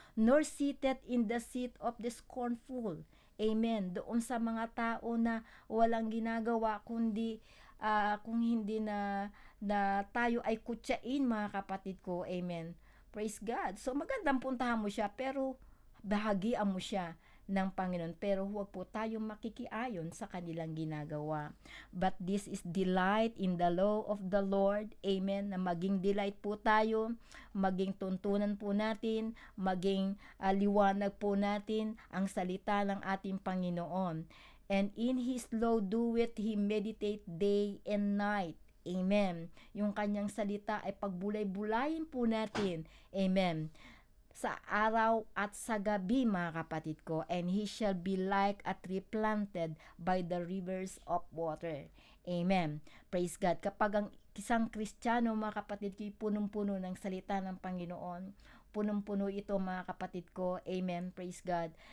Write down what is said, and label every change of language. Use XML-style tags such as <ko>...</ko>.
<en>Nor seated in the seat of the scornful. Amen.</en> <tl>Doon sa mga tao na walang ginagawa kundi kung hindi na tayo ay kutsain, mga kapatid ko. Amen.</tl> <en>Praise God.</en> <tl>So magandang puntahan mo siya, pero bahagian mo siya ng Panginoon, pero huwag po tayong makikiayon sa kanilang ginagawa.</tl> <en>But this is delight in the law of the Lord.</en> <tl>Amen. Na maging delight po tayo, maging tuntunan po natin, maging liwanag po natin ang salita ng ating Panginoon.</tl> <en>And in His law doeth He meditate day and night.</en> <tl>Amen. Yung kanyang salita ay pagbulay-bulayin po natin. Amen. Sa araw at sa gabi, mga kapatid ko.</tl> <en>And he shall be like a tree planted by the rivers of water. Amen. Praise God.</en> <tl>Kapag ang isang Kristiyano, mga kapatid ko, punong-puno ng salita ng Panginoon, punong-puno ito, mga kapatid ko. Amen.</tl> <en>Praise God.</en>